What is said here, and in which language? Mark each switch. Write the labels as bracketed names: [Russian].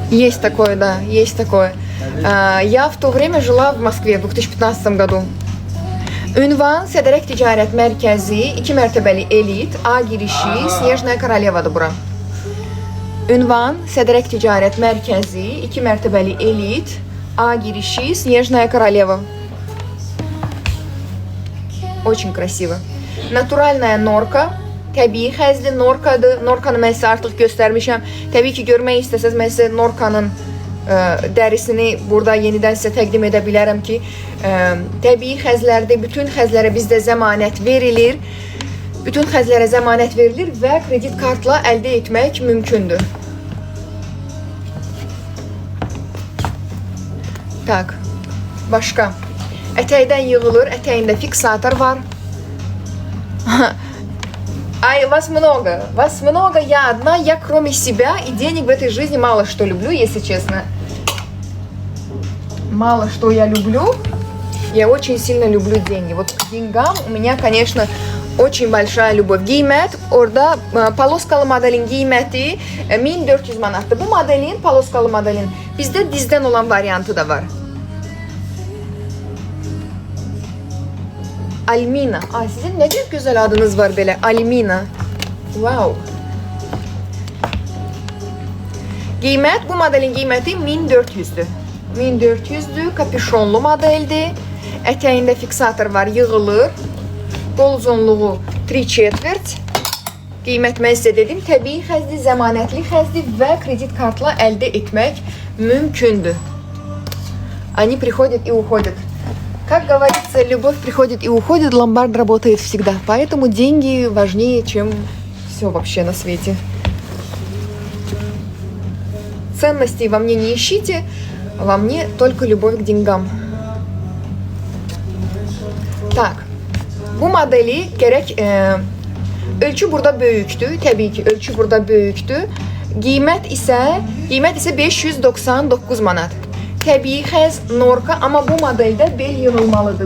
[Russian] Есть такое, да, есть такое. Я в то время жила в Москве в 2015 году. [Azerbaijani] Ünvan Sədərək Ticarət Mərkəzi 2 mərtəbəli elit A girişi Snejnaya Korolevadır bura. Ünvan Sədərək Ticarət Mərkəzi 2 mərtəbəli elit A girişi Snejnaya Koroleva. [Russian] Очень красиво. Натуральная норка. [Azerbaijani] təbii xəzli Norkadır. Norkanı mən sizə artıq göstərmişəm. Təbii ki, görmək istəsəz mən sizə Norkanın dərisini burada yenidən sizə təqdim edə bilərəm ki, təbii xəzlərdə bütün xəzlərə bizdə zəmanət verilir. Bütün xəzlərə zəmanət verilir və kredit kartla əldə etmək mümkündür. Tak, başqa. Ətəkdən yığılır, ətəyində fiksator var. [Russian] Ай, вас много, я одна, я кроме себя и денег в этой жизни мало что люблю, если честно. Мало что я люблю, я очень сильно люблю деньги. Вот к деньгам у меня, конечно, очень большая любовь. [Azerbaijani] Qiymət, orada paloskalı modelin qiyməti 1400 manatdır. Bu modelin, paloskalı modelin bizdə dizdən olan variantı da var. Almina. Ay, sizin nə bir gözəl adınız var belə, Almina. Wow. Qiymət, bu modelin qiyməti 1400-dür. 1400-dür, kapüşonlu modeldir. Ətəyində fiksator var, yığılır. Qol uzunluğu 3/4. Qiymət mən sizə dedim, təbii xəzli, zəmanətli xəzli və kredit kartla əldə etmək mümkündür. [Russian] Они приходят и уходят. Как говорится, любовь приходит и уходит, ломбард работает всегда. Поэтому деньги важнее, чем все вообще на свете. Ценностей во мне не ищите, во мне только любовь к деньгам. [Azerbaijani] Так, bu modeli gərək ölçü burada böyükdür. Təbii ki, ölçü burada böyükdür. Qiymət isə 599 manat. Təbii xəz Norka, amma bu modeldə bel yığılmalıdır.